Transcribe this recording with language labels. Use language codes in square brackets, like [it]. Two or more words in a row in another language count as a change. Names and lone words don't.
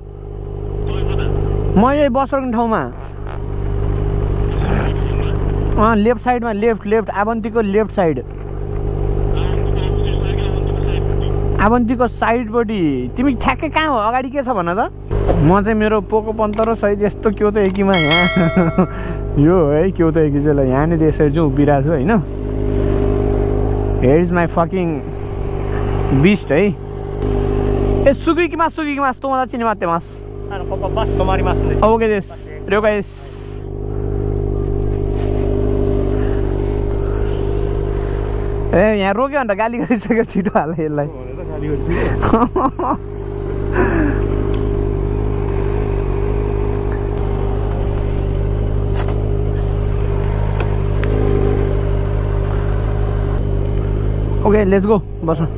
[ne] म यही बसरको ठाउँमा लेफ्ट साइडमा लेफ्ट आवन्तीको [en] left side [ne] आवन्तीको साइडपट्टि तिमी ठ्याक्कै कहाँ हो अगाडि के छ भन त म चाहिँ मेरो पोको 15 सहित यस्तो क्योतो एकीमा यहाँ यो है क्योतो एकी चाहिँ यहाँनिर यसरी चाहिँ उभिरहेको छु होइन [en] here is my fucking beast [ne] है [ja] すぎいきます、すぎいきます. 友達に待ってます。ここバス止まりますんで。 OK です。了解です。 [ne] यहाँ रोक्यो भने त गाली गरिसक्यो छिटो हाल यसलाई [en] okay let's go [ne] बस